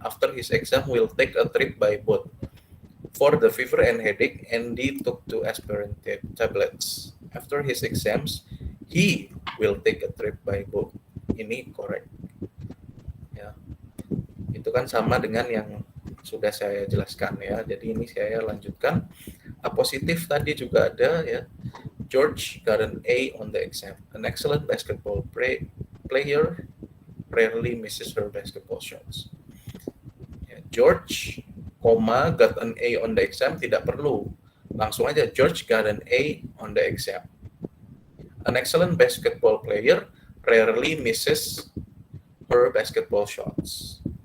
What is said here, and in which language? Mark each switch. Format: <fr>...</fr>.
<en>After his exam, will take a trip by boat. For the fever and headache, Andy took 2 aspirin tablets. After his exams, he will take a trip by boat.</en> <id>Ini</id> <en>correct.</en> <id>Ya. Itu kan sama dengan yang sudah saya jelaskan ya. Jadi ini saya lanjutkan. A positif tadi juga ada ya.</id> <en>George got an A on the exam. An excellent basketball player rarely misses her basketball shots. Ya, George, got an A on the exam,</en> <id>tidak perlu. Langsung aja,</id> <en>George got an A on the exam. An excellent basketball player rarely misses her basketball shots.</en>